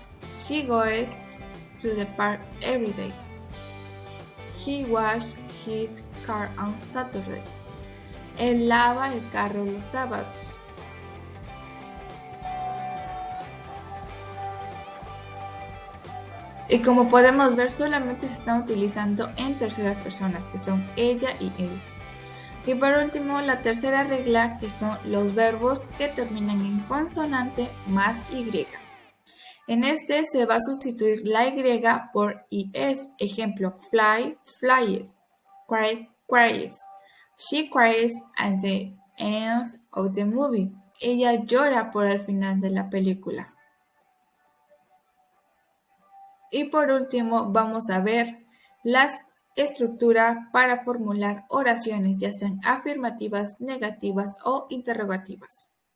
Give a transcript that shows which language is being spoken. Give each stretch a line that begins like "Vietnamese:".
English: She goes to the park every day. He washed his car on Saturday.
Spanish: Él lava el carro los sábados. Y como podemos ver, solamente se están utilizando en terceras personas, que son ella y él. Y por último, la tercera regla, que son los verbos que terminan en consonante más y. En este se va a sustituir la y por es.
English: Ejemplo, fly, flies. Cry, cries. She cries at the end of the movie.
Spanish: Ella llora por el final de la película. Y por último vamos a ver la estructura para formular oraciones, ya sean afirmativas, negativas o interrogativas.